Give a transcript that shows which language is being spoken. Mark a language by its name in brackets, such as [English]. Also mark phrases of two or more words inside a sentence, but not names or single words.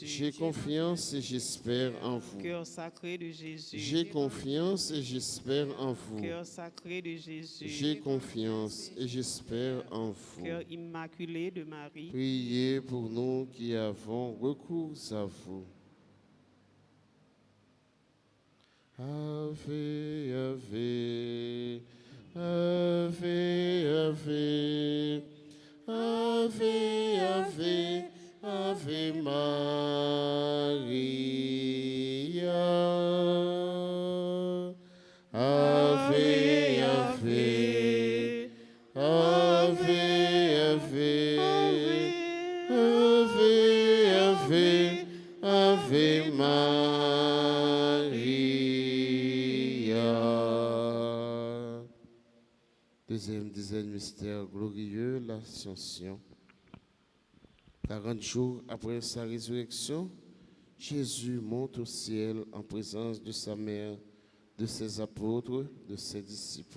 [French] J'ai confiance et j'espère en vous. Cœur sacré de Jésus. J'ai confiance et j'espère en vous. Cœur sacré de Jésus. J'ai confiance et j'espère en vous. Cœur immaculé de Marie. Priez pour nous qui avons recours à vous. [Latin] Ave, Ave, Ave, Ave, Ave, Ave, Ave Maria. Ave, Ave, Ave, Ave, Ave, Ave Maria. [French] Deuxième dizaine mystère glorieux, l'Ascension. 40 jours après sa résurrection, Jésus monte au ciel en présence de sa mère, de ses apôtres, de ses disciples.